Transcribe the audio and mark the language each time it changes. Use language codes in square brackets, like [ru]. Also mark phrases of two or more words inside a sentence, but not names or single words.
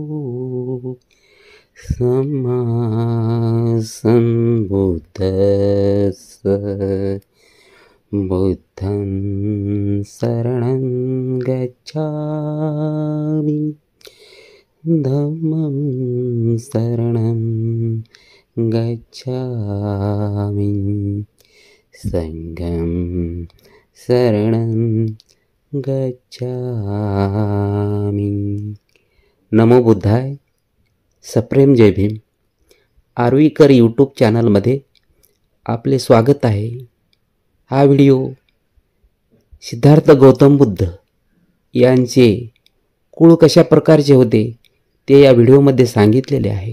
[pi] सम्मा सम्बुद्धस्स बुद्धं शरणं गच्छामि धम्मं शरणं गच्छामि संघं शरणं गच्छामि। [mr] नमो बुद्धाय। सप्रेम जय भीम। आर्वीकर यूट्यूब चॅनलमध्ये आपले स्वागत आहे। हा व्हिडिओ सिद्धार्थ गौतम बुद्ध यांचे कुळ कशा प्रकारचे होते ते या व्हिडिओमध्ये सांगितलेले आहे।